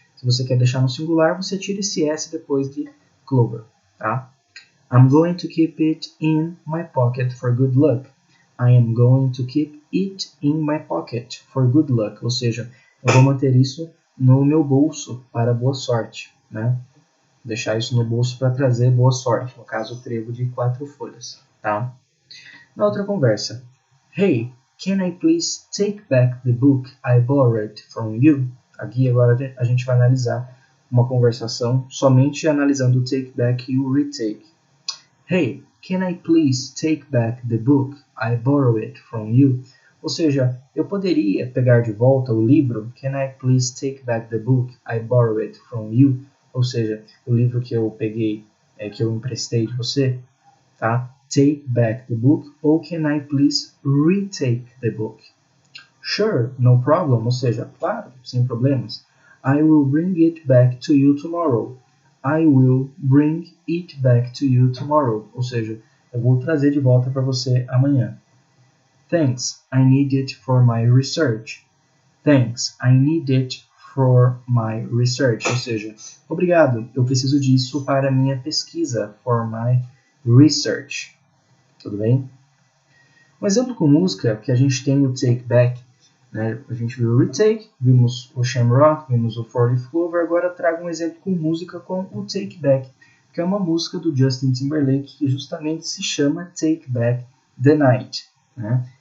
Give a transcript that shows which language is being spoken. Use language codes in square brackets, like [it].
[pt] Se você quer deixar no singular, você tira esse S depois de clover, tá? [en] I'm going to keep it in my pocket for good luck. I am going to keep it in my pocket for good luck. [pt] Ou seja, eu vou manter isso no meu bolso para boa sorte, né? Deixar isso no bolso para trazer boa sorte. No caso, o trevo de 4 folhas, tá? Na outra conversa, [en] Hey, can I please take back the book I borrowed from you? [pt] Aqui agora a gente vai analisar uma conversação somente analisando o take back e o retake. [en] Hey, can I please take back the book I borrowed from you? [pt] Ou seja, eu poderia pegar de volta o livro. [en] Can I please take back the book I borrowed from you? [pt] Ou seja, o livro que eu peguei, que eu emprestei de você, tá? [en] Take back the book. Ou can I please retake the book? Sure, no problem. [pt] Ou seja, claro, sem problemas. [en] I will bring it back to you tomorrow. I will bring it back to you tomorrow. [pt] Ou seja, eu vou trazer de volta para você amanhã. [en] Thanks, I need it for my research. Thanks, I need it for my research. [pt] Ou seja, obrigado, eu preciso disso para minha pesquisa. [en] For my research. [pt] Tudo bem? Um exemplo com música que a gente tem o Take Back, né? A gente viu o Retake, vimos o Shamrock, vimos o Four Leaf Clover. Agora trago um exemplo com música com o Take Back, que é uma música do Justin Timberlake que justamente se chama Take Back the Night, né?